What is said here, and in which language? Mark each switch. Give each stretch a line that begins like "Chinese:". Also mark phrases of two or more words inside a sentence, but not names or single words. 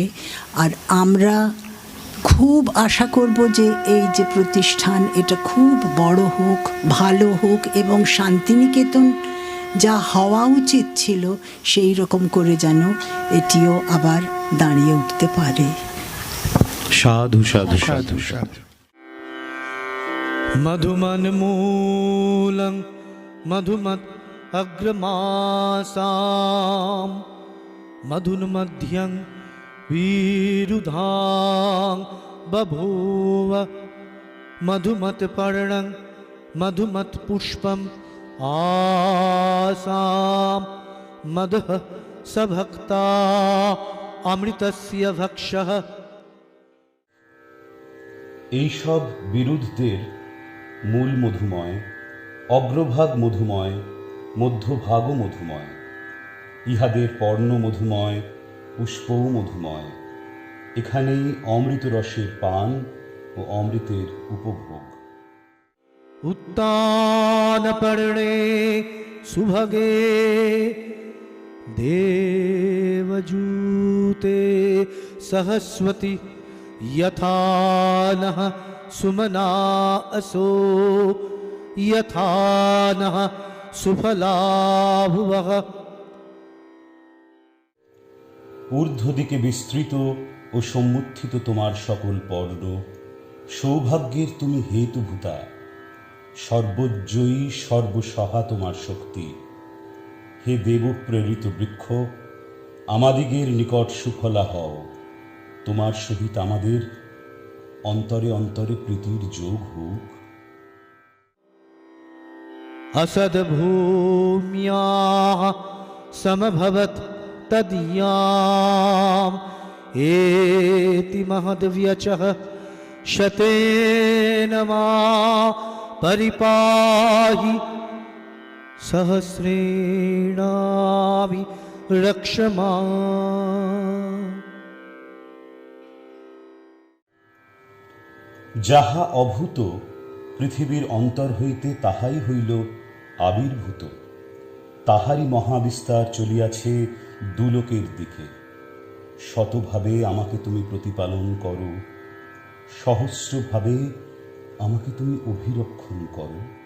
Bangla: আর আমরা খুব আশা করব যে এই যে প্রতিষ্ঠান এটা খুব বড় হোক, ভালো হোক এবং শান্তিনিকেতন যা হওয়া উচিত ছিল সেই রকম করে যেন এটিও আবার দাঁড়িয়ে উঠতে পারে। সাধু সাধু সাধু সাধু।
Sanskrit: मधुमन्मूलं मधुमत् अग्रमासां मधुन्मध्यं विरुधां बभूव मधुमत्पर्णं मधुमत्पुष्पम् आसां मदः सभक्ता अमृतस्य भक्षः।
Bangla: এইসব বিরুদ্ধদের মূল মধুময়, অগ্রভাগ মধুময়, মধ্যভাগও মধুময়। ইহাদের পর্ণ মধুময়, পুষ্পও মধুময়। এখানেই অমৃত রসের পান ও অমৃতের উপভোগ।
Sanskrit: उत्तानपर्णे सुभगे देवजूते सहस्वती यथा नः सुमना असो यथा नः सुफला भुवः।
Bangla: ঊর্ধ্বদিকে বিস্তৃত ও সম্মুত্থিত তোমার সকল পর্ণ, সৌভাগ্যের তুমি হেতুভূতা। সর্বজয়ী সর্বসহা তোমার শক্তি। হে দেব প্রেরিত বৃক্ষ, আমাদিগের নিকট সুফলা হও। তোমার সহিত আমাদের অন্তরে অন্তরে প্রীতির যোগ হোক।
Sanskrit: असद्भूम्याः समभवत् तदीयाम् एति महद्व्यचः शतेन मा परिपाहि सहस्रेणापि रक्ष माम्।
Bangla: যাহা অভূত পৃথিবীর অন্তর হইতে তাহাই হইল আবির্ভূত। তাহারই মহাবিস্তার চলিয়াছে দুলোকের দিকে। শতভাবে আমাকে তুমি প্রতিপালন করো, সহস্রভাবে আমাকে তুমি অভিরক্ষণ করো।